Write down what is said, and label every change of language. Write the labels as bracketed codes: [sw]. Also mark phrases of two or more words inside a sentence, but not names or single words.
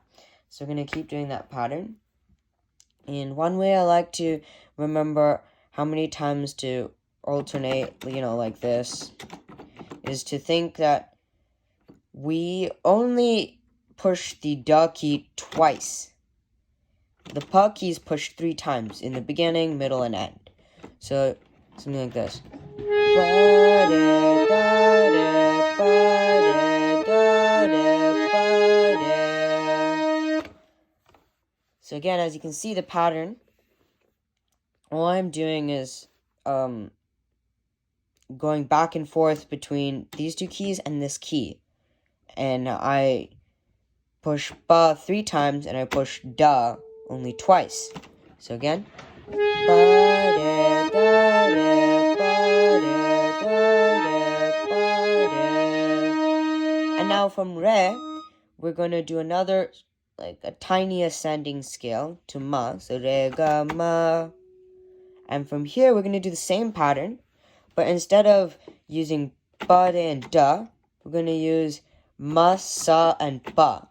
[en] So we're going to keep doing that pattern. And one way I like to remember how many times to alternate, like this, is to think that we only push the Da key twice. The Pa key is pushed 3 times, in the beginning, middle, and end. So, something like this. Ba, re, da, re, ba, re, da, re, ba, re. So again, as you can see the pattern, all I'm doing is going back and forth between these 2 keys and this key. And I push Ba 3 times, and I push Da only twice. So again. Ba, re, da, re, ba, re, da, re, ba, re. And now from Re, we're going to do another, like a tiny ascending scale to Ma. So Re, Ga, Ma. And from here, we're going to do the same pattern. But instead of using Ba, Re, and Da, we're going to use Ma, Sa, and Ba.